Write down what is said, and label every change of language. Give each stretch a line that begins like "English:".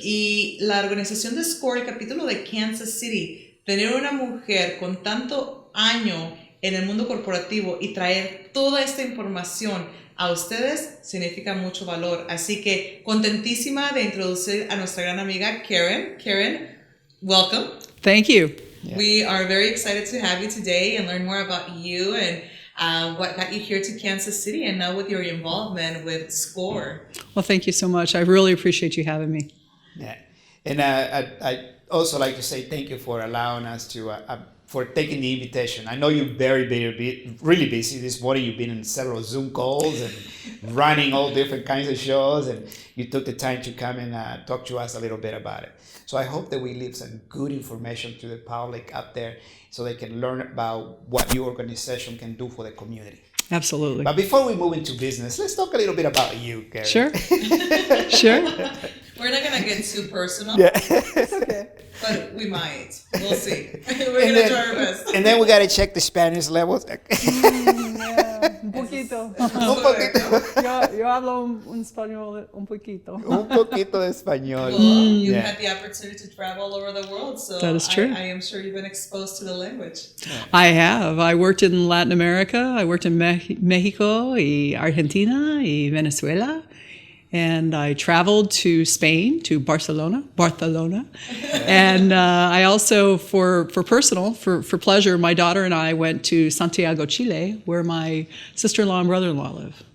Spanish: Y la organización de SCORE, el capítulo de Kansas City, tener una mujer con tanto año en el mundo corporativo y traer toda esta información a ustedes significa mucho valor. Así que contentísima de introducir a nuestra gran amiga Karen.
English: Karen, welcome. Thank you. Yeah. We are very excited to have you today and learn more about you and what got you here to Kansas City and now with your involvement with SCORE. Well, thank you so much. I really appreciate you having me. Yeah. And I also like to say thank you for allowing us to, for taking the invitation. I know you're really busy. This morning you've been in several Zoom calls and running all different kinds of shows, and you took the time to come and talk to us a little bit about it. So I hope that we leave some good information to the public out there so they can learn about what your organization can do for the community. Absolutely. But before we move into business, let's talk a little bit about you, Karen. Sure. Sure. We're not going to get too personal. Yeah. It's okay. But we might. We'll see. We're going to try our best. And then we got to check the Spanish levels.
Spanish: Yeah, un poquito. Un poquito. Yo hablo un español un poquito. Un poquito de español.
English: Well, you've Yeah. had the opportunity to travel all over the world, so That is true. I am sure you've been exposed to the language. I have. I worked in Latin America. I worked in Mexico y Argentina y Venezuela. And I traveled to Spain, to Barcelona. And I also, for pleasure, my daughter and I went to Santiago, Chile, where my sister-in-law and brother-in-law live.